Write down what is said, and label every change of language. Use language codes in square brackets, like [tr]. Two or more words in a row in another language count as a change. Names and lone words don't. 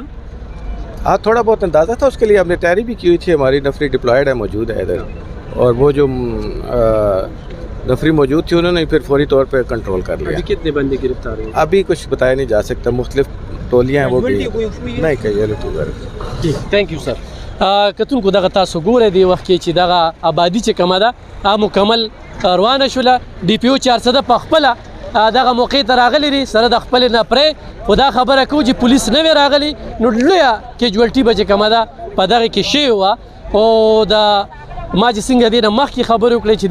[ur] ہاں تھوڑا بہت اندازہ تھا اس کے لیے ہم نے تیاری بھی کی ہوئی تھی ہماری نفری ڈیپلائڈ ہے موجود ہے ادھر اور وہ جو نفری موجود تھی انہوں نے پھر فوری طور پر کنٹرول کر لیا. ابھی کتنے بندے گرفتار ہوئے? ابھی کچھ بتایا نہیں جا سکتا مختلف ٹولیاں ہیں وہ بھی نہیں کیژولٹی. [en] जी thank you sir. [ps] کتونکو دغه تاسو ګورئ دی وخت کې چې دغه آبادي چې کومه ده مکمل روانه شوله ډي پی او 400 په خپله دغه موقع ته راغلی دي سره د خپل نه پرې خو دا خبره کوو چې پولیس نه وی راغلی نو لویه کیجوالټي به چې کومه ده په دغه کې شوې وه او د ما چې څنګه دې نه مخکې خبرې وکړې چې